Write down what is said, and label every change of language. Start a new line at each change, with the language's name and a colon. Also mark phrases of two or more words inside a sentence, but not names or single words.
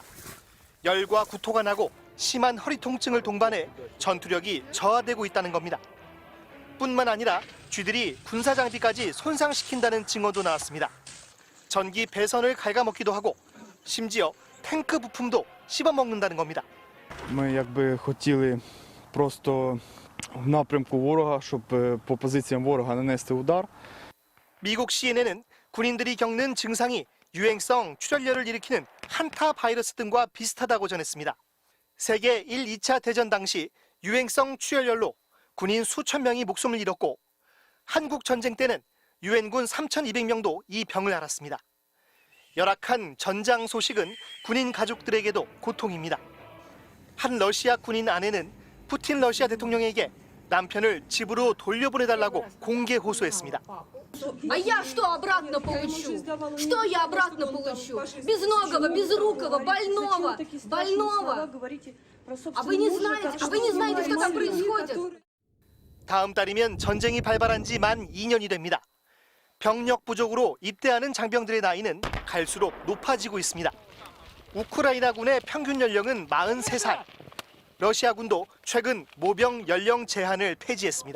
Korean: 열과 구토가 나고 심한 허리 통증을 동반해 전투력이 저하되고 있다는 겁니다. 뿐만 아니라 쥐들이 군사 장비까지 손상시킨다는 증언도 나왔습니다. 전기 배선을 갉아먹기도 하고 심지어 탱크 부품도 씹어먹는다는 겁니다.
Ukrainian: Ми якби хотіли просто в напрямку ворога, щоб по позиціям ворога нанести удар.
Korean: 미국 CNN은 군인들이 겪는 증상이 유행성 출혈열을 일으키는 한타 바이러스 등과 비슷하다고 전했습니다. 세계 1, 2차 대전 당시 유행성 출혈열로 군인 수천 명이 목숨을 잃었고 한국 전쟁 때는 유엔군 3,200명도 이 병을 앓았습니다. 열악한 전장 소식은 군인 가족들에게도 고통입니다. 한 러시아 군인 아내는 푸틴 러시아 대통령에게 남편을 집으로 돌려보내달라고 공개 호소했습니다.
Russian: А я что обратно получу? Что я обратно получу? Безногого, безрукого, больного. А вы не знаете, что там происходит?
Korean: 다음 달이면 전쟁이 발발한 지 만 2년이 됩니다. 병력 부족으로 입대하는 장병들의 나이는 갈수록 높아지고 있습니다. 우크라이나군의 평균 연령은 43살. 러시아군도 최근 모병 연령 제한을 폐지했습니다.